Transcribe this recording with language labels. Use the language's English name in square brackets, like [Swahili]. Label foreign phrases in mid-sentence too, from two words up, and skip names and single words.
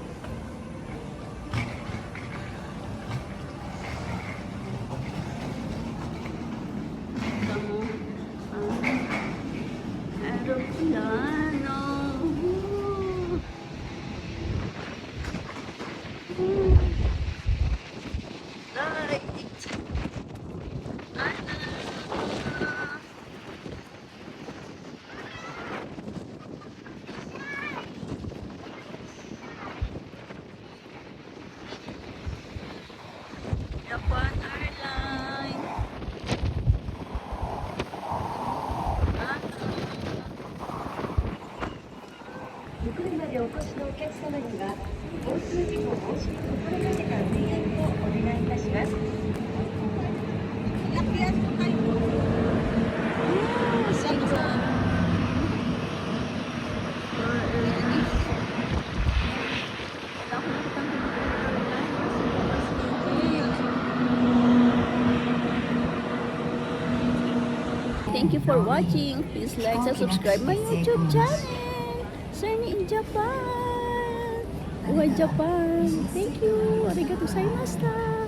[Filipino] Tamo ang aeroplano. [English] Right. Japan Airline. [Japanese] ご車でお越しのお客様には交通事故防止を心がけた点検をお願いいたします。 [English] Thank you for watching. Please like and subscribe my YouTube channel. Sunny in Japan. Buhay Japan. Thank you. [Japanese] ありがとうございました.